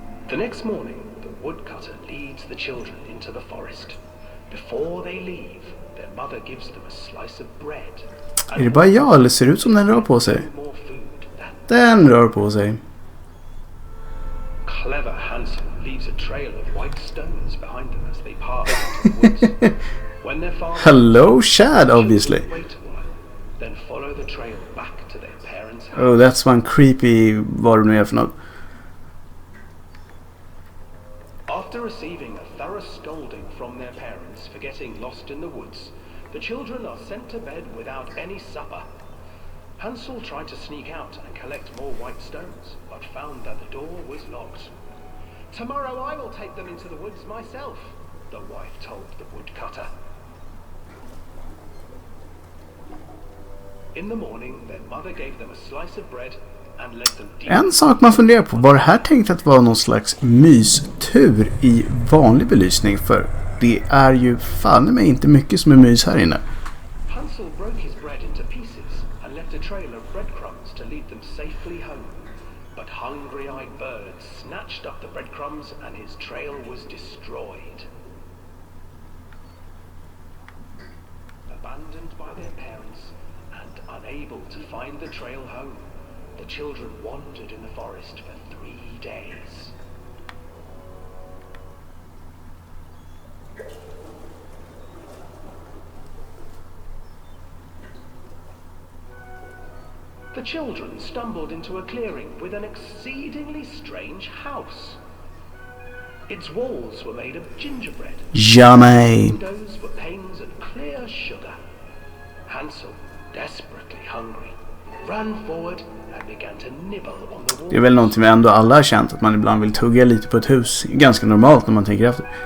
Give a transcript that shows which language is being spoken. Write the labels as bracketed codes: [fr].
[en] The next morning, the woodcutter leads the children into the forest. Before they leave, their mother gives them a slice of bread. [sv] Är det bara jag eller ser det ut som den rör på sig? [en] More food than [sv] Den rör på sig. [en] clever Hansel leaves a trail of white stones behind them as they pass into the woods. When their father Hello, Chad, obviously. wait a while, then follow the trail back to their parents' house. Oh, that's one creepy, [sv] vad det nu är för något. [en] After receiving a thorough scolding from their parents for getting lost in the woods, the children are sent to bed without any supper. Hansel tried to sneak out and collect more white stones, but found that the door was locked. Tomorrow I will take them into the woods myself, the wife told the woodcutter. In the morning, their mother gave them a slice of bread and led them deep. [sv] En sak man funderar på, var det här tänkt att vara någon slags mystur i vanlig belysning? För det är ju fan mig inte mycket som är mys här inne. [en] Hansel broke his bread into pieces and left a trail of breadcrumbs to lead them safely home. But hungry-eyed birds snatched up the breadcrumbs and his trail was destroyed. Abandoned by their parents and unable to find the trail home, the children wandered in the forest for 3 days. The children stumbled into a clearing with an exceedingly strange house. Its walls were made of gingerbread. Yummy. Windows were panes of clear sugar. Hansel, desperately hungry, ran forward and began to nibble on the wall. [sv] Det är väl någonting vi ändå alla har känt, att man ibland vill tugga lite på ett hus. Ganska normalt när man tänker efter.